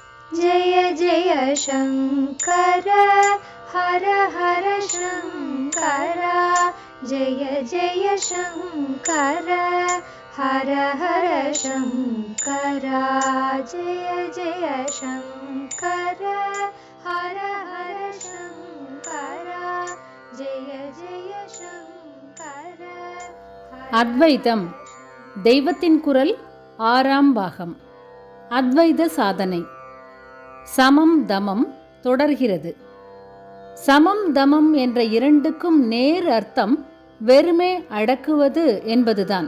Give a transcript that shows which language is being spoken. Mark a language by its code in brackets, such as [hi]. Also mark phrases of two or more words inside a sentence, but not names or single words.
[sa] जय जय शङ्कर हर हर शङ्कर जय जय शङ्कर हर हर शङ्कर जय जय शङ्कर हर हर शङ्कर जय जय शङ्कर. [ta] அத்வைதம் தெய்வத்தின் குரல் 6ஆம் பாகம். அத்வைத சாதனை. சமம் தமம் தொடர்கிறது. சமம் தமம் என்ற இரண்டுக்கும் நேர் அர்த்தம் வெறுமே அடக்குவது என்பதுதான்.